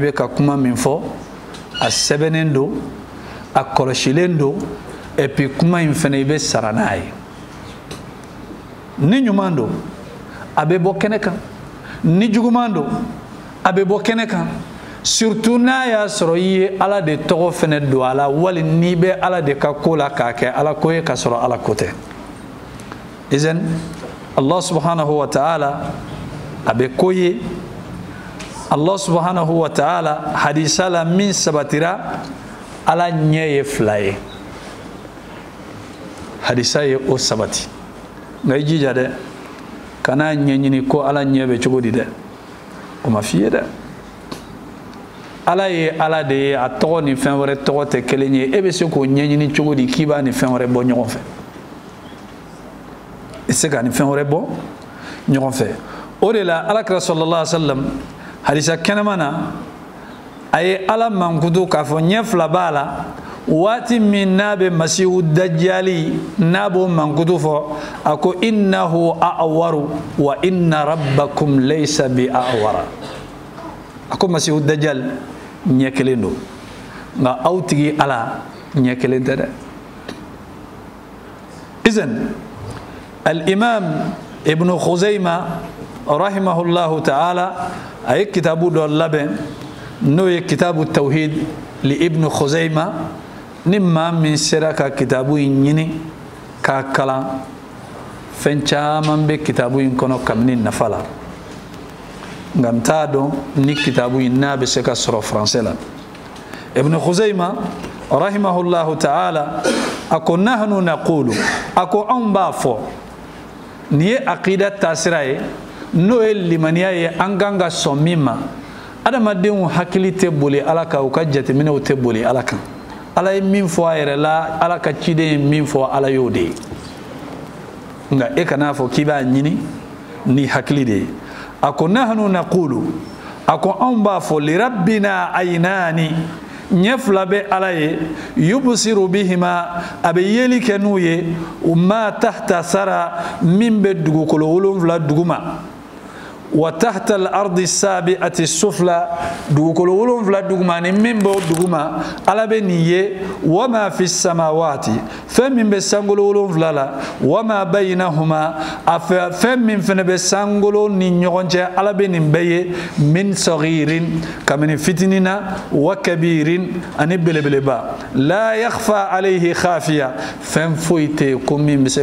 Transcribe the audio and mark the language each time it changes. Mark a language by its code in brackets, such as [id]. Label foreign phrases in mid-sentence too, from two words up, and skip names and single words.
[bm] bɛ ka kuma min fɔ a sɛbɛnnen don a kɔlɔsilen don [fr] et puis [bm] kuma in fana i bɛ sara n'a ye ni ɲuman don a bɛ bɔ kɛnɛ kan ni juguman don a bɛ bɔ kɛnɛ kan surtout n'a y'a sɔrɔ i ye ala de tɔgɔ fɛnɛ don a la wali n'i bɛ ala de ka ko la k'a kɛ ala ko ye ka sɔrɔ ala ko tɛ izan [ar] Allah subhanahu wa ta'ala [bm] a bɛ ko ye [ar] Allah subhanahu wa ta'ala [bm] hadisa la min sabatira ala ɲɛ ye fila ye hadisa ye o sabati nka i jija dɛ kana ɲɛɲini ko ala ɲɛ bɛ cogo di dɛ o ma f'i ye dɛ ala ye ala de ye a tɔgɔ ni fɛn wɛrɛ tɔgɔ tɛ kelen ye e bɛ se k'o ɲɛɲini cogo di k'i b'a ni fɛn wɛrɛ bɔ ɲɔgɔn fɛ i se ka ni fɛn wɛrɛ bɔ ɲɔgɔn fɛ o de la alakira [ar] sallallahu alaihi wa sallam [bm] hadisa kɛnɛma na a ye ala mankutu k'a fɔ ɲɛ fila b'a la waati min n'a bɛ masihu dajjali n'a b'o mankutu fɔ a ko [ar] innahu a'waru wa inna rabbakum laysa bi a'wara [bm] a ko masihu dajjal ɲɛ kelen don nka aw tigi ala ɲɛ kelen tɛ dɛ izan al-imam ibn Khuzayma [ar] rahimahullahu ta'ala [bm] a ye kitabu dɔ labɛn n'o ye kitabu tawhid li ibn Khuzayma ni maa min sera ka kitabu in ɲini k'a kalan fɛn caman bɛ kitabu in kɔnɔ kabini nafa la nka n t'a dɔn ni kitabu in n'a bɛ se ka sɔrɔ français la ibn Khuzayma [ar] rahimahullahu ta'ala [bm] a ko [ar] nahnu naqulu [bm] a ko anw b'a fɔ nin ye aqida taasira ye n'o ye limaniya ye an kan ka sɔn min ma adamadenw hakili tɛ boli ala kan u ka jateminɛw tɛ boli ala kan ala ye min fɔ a yɛrɛ la ala ka ciden ye min fɔ ala y'o de ye nka e kana fɔ k'i b'a ɲini ni hakili de ye a ko [ar] nahnu naqulu [bm] a ko anw b'a fɔ [ar] lirabbina aynani [bm] ɲɛ fila bɛ ala ye [ar] yubsiru bihima [bm] a bɛ yeli kɛ n'u ye [ar] ma tahta [bm] sara min bɛ dugukolo 7 duguma [ar] wa tahta al-ardi sabi'ati sufla [bm] dugukolo 7 duguma ni min bɛ duguma ala bɛ nin ye [ar] wa ma fi samawati [bm] fɛn min bɛ sankolo 7 la [ar] wa ma baynahuma [bm] a fɛn min fɛnɛ bɛ sankolo ni ɲɔgɔn cɛ ala bɛ nin bɛɛ ye min saghirin kabini fitinina [ar] wa kabirin [bm] ani belebeleba la [ar] yakhfa alayhi khafiya [bm] fɛn foyi tɛ ko min bɛ se